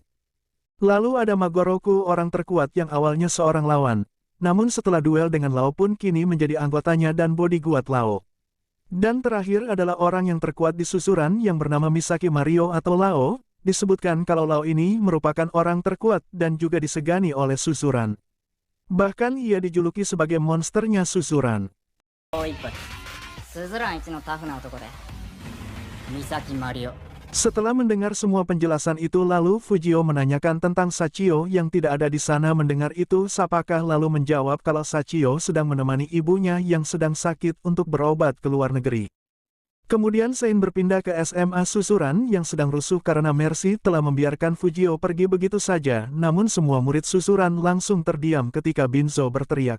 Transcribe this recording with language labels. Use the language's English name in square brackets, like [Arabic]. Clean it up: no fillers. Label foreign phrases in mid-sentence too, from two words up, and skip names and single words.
[Indonesian] Lalu ada Magoroku, orang terkuat yang awalnya seorang lawan, namun setelah duel dengan Lao pun kini menjadi anggotanya dan bodyguard Lao. Dan terakhir adalah orang yang terkuat di Susuran yang bernama Misaki Mario atau Lao. Disebutkan kalau Lao ini merupakan orang terkuat dan juga disegani oleh Susuran. Bahkan ia dijuluki sebagai monsternya Susuran. [Japanese] もう一発スズラン一のタフな男で三崎マリオ [Indonesian] Setelah mendengar semua penjelasan itu lalu Fujio menanyakan tentang Sachio yang tidak ada di sana. Mendengar itu Sapaka lalu menjawab kalau Sachio sedang menemani ibunya yang sedang sakit untuk berobat ke luar negeri. Kemudian Sein berpindah ke SMA Susuran yang sedang rusuh karena Mercy telah membiarkan Fujio pergi begitu saja, namun semua murid Susuran langsung terdiam ketika Binzo berteriak.